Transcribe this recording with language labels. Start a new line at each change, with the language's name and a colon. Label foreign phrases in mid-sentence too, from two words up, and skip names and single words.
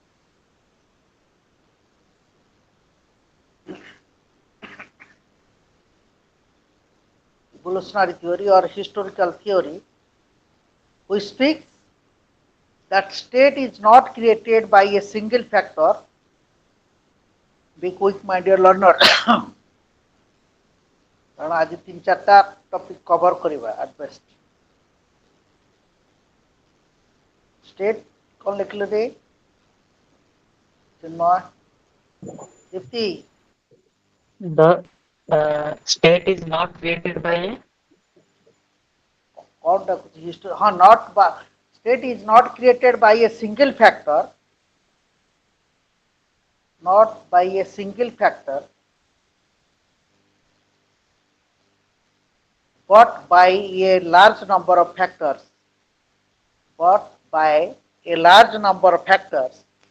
English: Evolutionary theory or historical theory, which speaks that state is not created by a single factor. Be quick, my dear learner.
Odia: କାରଣ ଆଜି 3-4ଟା
English: topic cover
Odia: କରିବା
English: at best.
Odia: State କଣ ଲେଖିଲେ ରେ ଚିନ୍ମୟ ଦୀପ୍ତି
English: The state is not created by
Odia: କଣ ଡାକୁଛି ହିଷ୍ଟୋରୀ ହଁ
English: not State is not created by a single factor, not by a single factor, but by a large number of factors, but by a large number of factors